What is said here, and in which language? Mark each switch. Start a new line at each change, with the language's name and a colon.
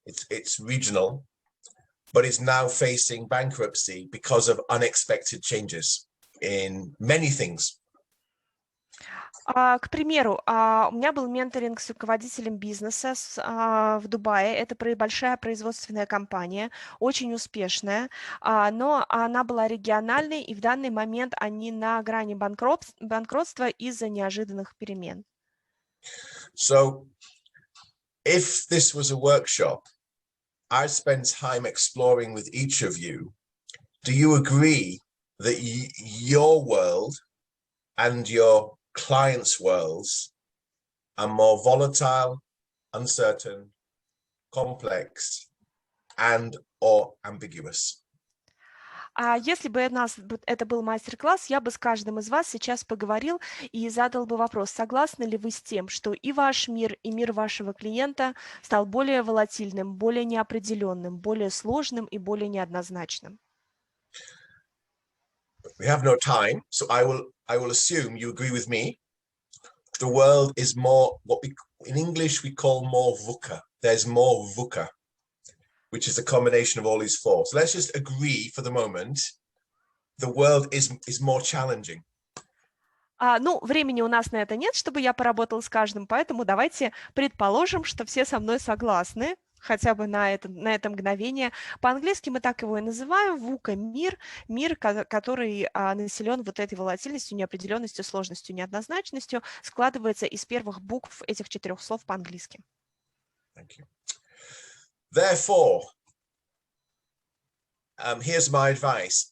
English: It's regional, but it's now facing bankruptcy because of unexpected changes in many things.
Russian: К примеру, у меня был менторинг с руководителем бизнеса в Дубае. Это большая производственная компания, очень успешная, но она была региональной, и в данный момент они на грани банкротства из-за неожиданных перемен.
English: So, if this was a workshop, I spent time exploring with each of you. Do you agree that your world and your clients' worlds are more volatile, uncertain, complex, and or ambiguous?
Russian: Если бы это был мастер-класс, я бы с каждым из вас сейчас поговорил и задал бы вопрос, согласны ли вы с тем, что и ваш мир, и мир вашего клиента стал более волатильным, более неопределенным, более сложным и более неоднозначным?
English: We have no time, so I will assume you agree with me. The world is more what we in English we call more VUCA. There's more VUCA, which is a combination of all these four. So let's just agree for the moment. The world is more challenging.
Russian: Ну, времени у нас на это нет, чтобы я поработал с каждым, поэтому давайте предположим, что все со мной согласны, хотя бы на это мгновение. По-английски мы так его и называем, VUCA, мир, который населен вот этой волатильностью, неопределенностью, сложностью, неоднозначностью, складывается из первых букв этих 4 слов по-английски.
English: Thank you. Therefore, here's my advice.